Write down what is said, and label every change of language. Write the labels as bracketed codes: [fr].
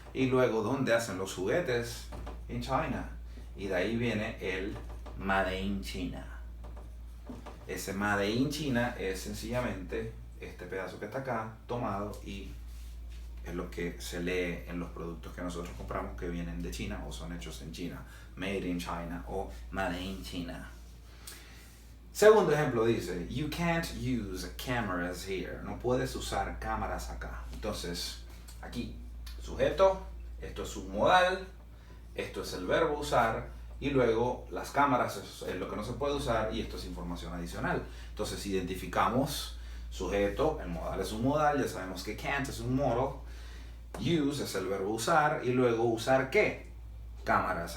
[es] Y luego, ¿dónde hacen los juguetes? [en] In China. [es] Y de ahí viene el [en] made in China. [es] Ese made in China es sencillamente este pedazo que está acá, tomado, y es lo que se lee en los productos que nosotros compramos que vienen de China o son hechos en China. [en] Made in China o made in China. [es] Segundo ejemplo dice, [en] you can't use cameras here. [es] No puedes usar cámaras acá. Entonces, aquí, sujeto, esto es un modal, esto es el verbo usar, y luego las cámaras es lo que no se puede usar y esto es información adicional. Entonces, identificamos sujeto, el modal es un modal, ya sabemos que can't es un modal, use es el verbo usar, y luego usar ¿qué? Cámaras.